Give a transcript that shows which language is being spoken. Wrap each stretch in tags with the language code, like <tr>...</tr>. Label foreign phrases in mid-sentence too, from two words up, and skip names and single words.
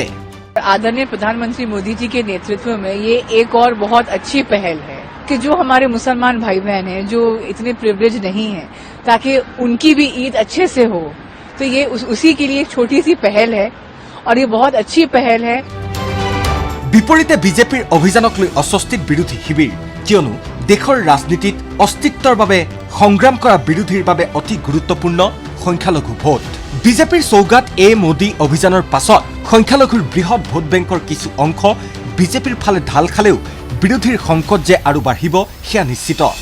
<hi>आदरणीय प्रधानमंत्री मोदी जी के नेतृत्व में ये एक और बहुत अच्छी पहल है कि जो हमारे मुसलमान भाई बहन हैं जो इतने प्रिविलेज नहीं हैं ताकि उनकी भी ईद अच्छे से हो तो ये उसी के लिए एक छोटी सी पहल है और ये बहुत अच्छी पहल है</hi> <as>বিপৰীতে বিজেপিৰ অভিযানক লৈ অস্বস্তিত বিৰোধী শিবিৰ কিয়নো দেশৰ ৰাজনীতিত অস্তিত্বৰ বাবে সংগ্ৰাম কৰা বিৰোধীৰ বাবে অতি গুৰুত্বপূৰ্ণ সংখ্যালঘু ভোট বিজেপিৰ সৌগাত এ মোদী অভিযানৰ পাছত সংখ্যালঘুৰ বৃহৎ ভোট বেংকৰ কিছু অংশ বিজেপিৰ ফালে ঢাল খালেও বিৰোধীৰ সংকট যে আৰু বাঢ়িব সেয়া নিশ্চিত</as>